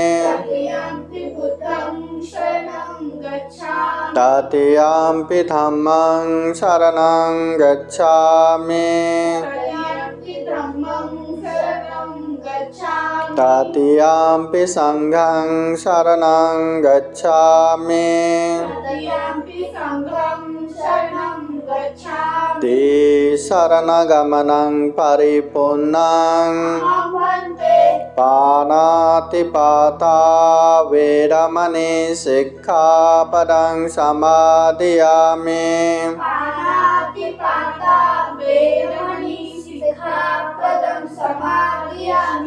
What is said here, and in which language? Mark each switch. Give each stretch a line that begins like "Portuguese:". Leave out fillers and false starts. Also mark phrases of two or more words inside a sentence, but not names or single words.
Pali: तृतीयम्पि धम्मं शरणं गच्छामि तृतीयम्पि संघं शरणं गच्छामि गच्छामि शरणगमनं परिपूर्णं अहं वन्दे पाणातिपाता वेरमणि सिक्खापदं समादयामि पाणातिपाता वेरमणि सिक्खापदं समादयामि